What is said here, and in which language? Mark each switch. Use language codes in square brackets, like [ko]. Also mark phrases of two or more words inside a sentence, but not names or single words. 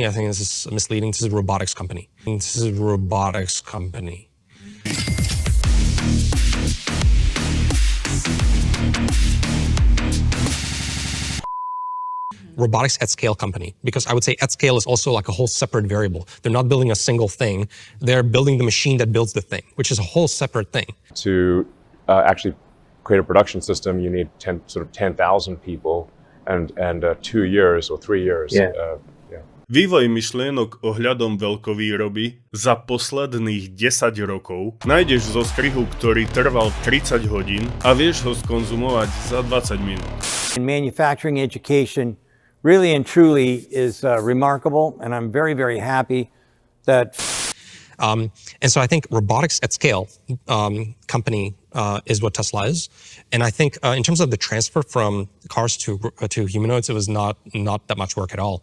[en] I think this is misleading. This is a robotics company. Robotics at scale company, because I would say at scale is also like a whole separate variable. They're not building a single thing. They're building the machine that builds the thing, which is a whole separate thing. To actually create a production system, you need 10,000 people and 2 years or 3 years. Yeah. [sk] Vývoj myšlienok ohľadom veľkovýroby za posledných 10 rokov nájdeš zo strihu, ktorý trval 30 hodín a vieš ho skonzumovať za 20 minút. [en] In manufacturing education, really and truly is remarkable, and I'm very, very happy that. And so I think robotics at scale company is what Tesla is. And I think in terms of the transfer from cars to humanoids, it was not that much work at all.